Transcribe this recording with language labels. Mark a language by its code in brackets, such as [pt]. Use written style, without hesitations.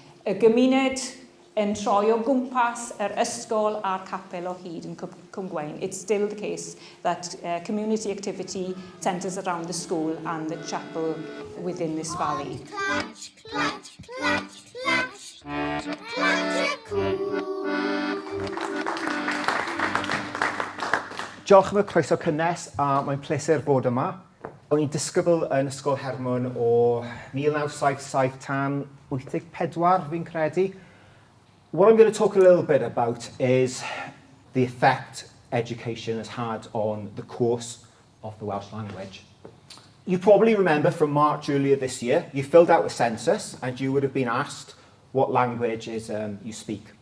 [cy] Y gymuned yn troi o gwmpas yr ysgol a'r capel o hyd yn Cwm Gwaun. [en] It's still the case that community activity centres around the school and the chapel within this valley. [cy] Clatch, clatch, clatch, clatch, clatch y cŵn. Diolch am y croeso cynnes a mae'n pleser bod yma. O'n i'n disgybl yn Ysgol Hermon o 1977 tan 84, fi'n credu. [en] What I'm going to talk a little bit about is the effect education has had on the course of the Welsh language. You probably remember from March earlier this year, you filled out a census and you would have been asked what language you speak.